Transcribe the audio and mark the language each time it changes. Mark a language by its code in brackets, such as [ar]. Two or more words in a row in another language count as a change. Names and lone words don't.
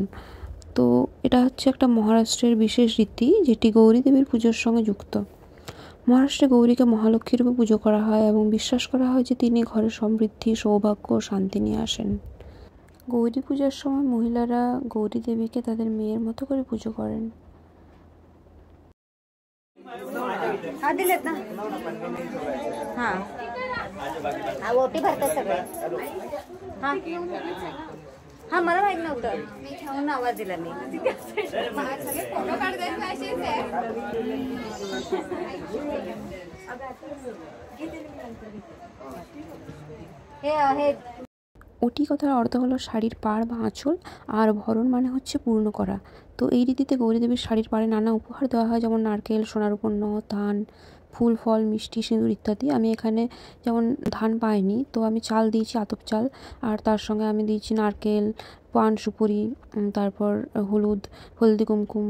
[bn] তো এটা হচ্ছে একটা মহারাষ্ট্রের বিশেষ রীতি, যেটি গৌরী দেবীর পুজোর সঙ্গে যুক্ত। মহারাষ্ট্রে গৌরীকে মহালক্ষ্মী রূপে পুজো করা হয় এবং বিশ্বাস করা হয় যে তিনি ঘরে সমৃদ্ধি, সৌভাগ্য ও শান্তি নিয়ে আসেন। গৌরী পূজার সময় মহিলারা গৌরী দেবীকে তাদের মেয়ের মতো করে পুজো করেন। [mr] हा मला माहित नव्हतं म्हणून आवाज दिला मी हे आहे। [bn] ওটি কথার অর্থ হলো শাড়ির পাড় বা আঁচল, আর ভরণ মানে হচ্ছে পূর্ণ করা। তো এই রীতিতে গৌরী দেবীর শাড়ির পাড়ে নানা উপহার দেওয়া হয়, যেমন নারকেল, সোনার উপন্ন, ধান, ফুল, ফল, মিষ্টি, সিঁদুর ইত্যাদি। আমি এখানে যেমন ধান পাইনি, তো আমি চাল দিয়েছি, আতপ চাল, আর তার সঙ্গে আমি দিয়েছি নারকেল, পান সুপুরি, তারপর হলদি কুমকুম, এসব।